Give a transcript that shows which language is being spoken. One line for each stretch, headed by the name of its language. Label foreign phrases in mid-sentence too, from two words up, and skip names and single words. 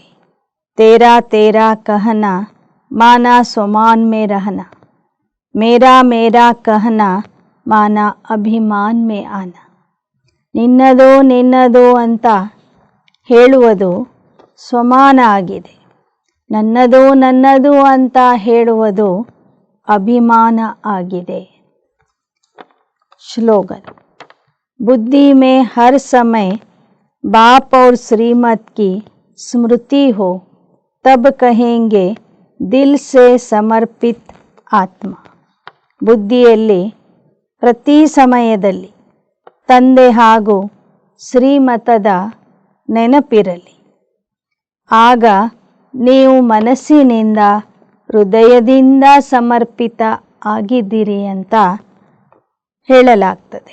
Hindi: तेरा तेरा कहना माना स्वमान में रहना, मेरा मेरा कहना माना अभिमान में आना.
Kannada: ನಿನ್ನದು ನಿನ್ನದು ಅಂತ ಹೇಳುವುದು ಸ್ವಮಾನ ಆಗಿದೆ, ನನ್ನದು ನನ್ನದು ಅಂತ ಹೇಳುವುದು ಅಭಿಮಾನ ಆಗಿದೆ.
Hindi: श्लोगन. बुद्धि में हर समय बाप और श्रीमत की स्मृति हो तब कहेंगे दिल से समर्पित आत्मा.
Kannada: ಬುದ್ಧಿಯಲ್ಲಿ ಪ್ರತಿ ಸಮಯದಲ್ಲಿ ತಂದೆ ಹಾಗೂ ಶ್ರೀಮತದ ನೆನಪಿರಲಿ, ಆಗ ನೀವು ಮನಸ್ಸಿನಿಂದ ಹೃದಯದಿಂದ ಸಮರ್ಪಿತ ಆಗಿದ್ದೀರಿ ಅಂತ ಹೇಳಲಾಗ್ತದೆ.